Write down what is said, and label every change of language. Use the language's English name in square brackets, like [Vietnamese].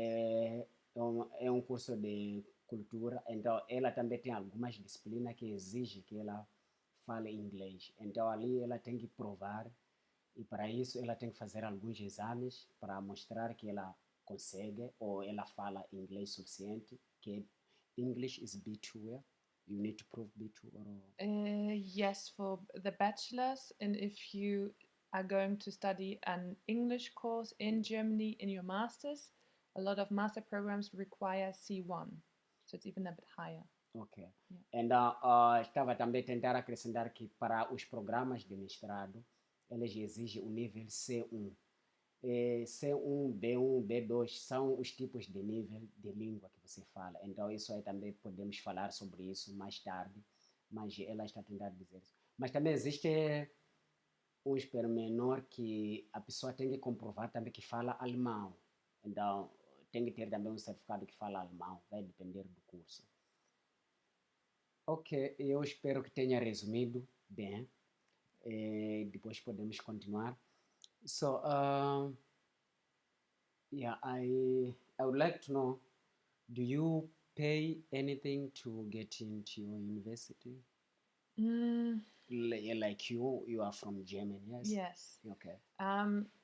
[Portuguese] É um curso de cultura, então ela também tem algumas disciplinas que exigem que ela fale inglês. Então ali ela tem que provar e para isso ela tem que fazer alguns exames para mostrar que ela consegue ou ela fala inglês suficiente, que [English] English is B2, yeah? You need to prove B2 or... Yes, for the bachelor's, and if you are going to study an English course in Germany in your master's, a lot of master programs require C1, so it's even a bit higher. Ok. Yeah. [Portuguese] Estava também a tentar acrescentar que para os programas de mestrado, eles exigem o nível C1. C1, B1, B2 são os tipos de nível de língua que você fala. Então, isso aí também podemos falar sobre isso mais tarde, mas ela está tentando dizer isso. Mas também existe um pormenor que a pessoa tem que comprovar também que fala alemão. Então, tem que ter também um certificado que fala alemão, vai depender do curso. Ok, eu espero que tenha resumido bem. Depois podemos continuar. [English] So, yeah, I would like to know, do you pay anything to get into your university? Like you are from Germany, yes? Yes. Okay.